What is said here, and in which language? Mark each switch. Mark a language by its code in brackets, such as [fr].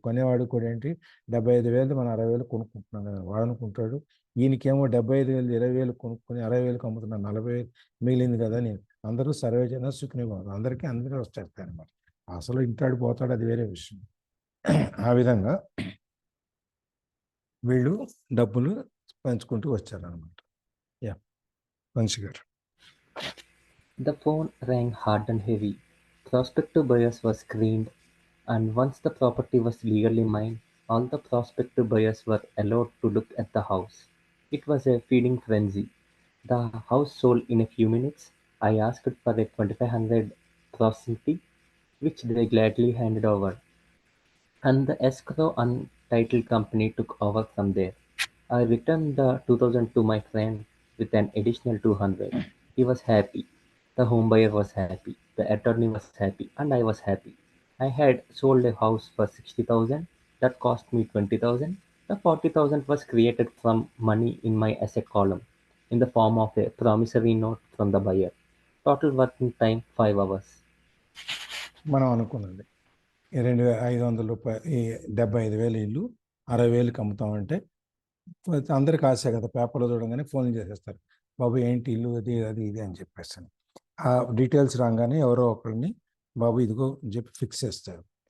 [te] కొనేవాడు కూడా ఏంటి 75,000 మనం 60,000 కొనుక్కుంటున్నాం కదా వాడు అనుకుంటాడు ఈయనకేమో 75,000 20,000 కొనుక్కొని 60,000కి అమ్ముతున్నాను 40,000 మిగిలింది కదా నేను. అందరూ సర్వే జన సుఖినోభవంతు, అందరూ వచ్చేస్తాయి అనమాట. అసలు ఇంటాడు పోతాడు అది వేరే విషయం. ఆ విధంగా వీళ్ళు డబ్బులు పంచుకుంటూ వచ్చారనమాట. యా, వంశీ గారు. [en] The phone rang hard and heavy. Prospective buyers were screened, and once the property was legally mine, all the prospective buyers were allowed to look at the house. It was a feeding frenzy. The house sold in a few minutes. I asked for a 2,500 processing fee, which they gladly handed over, and the escrow and title company took over from there. I returned the 2,000 to my friend with an additional 200. He was happy. The home buyer was happy. The attorney was happy, and I was happy. I had sold a house for 60,000. That cost me 20,000. The 40,000 was created from money in my asset column in the form of a promissory note from the buyer. Total working time 5 hours. [te] మనం అనుకున్నది 2,500 రూపాయలు, ఈ 75,000 ఇల్లు 60,000కి అమ్ముతామంటే అందరికి ఆశ కదా, పేపర్లో చూడగానే phone చేసేస్తారు, బాబు ఏంటి ఇల్లు అది అది ఇది అని చెప్పేస్తాను. ఆ డీటెయిల్స్ రాగానే ఎవరో ఒకరిని బాబు ఇదిగో అని చెప్పి ఫిక్స్ చేస్తారు.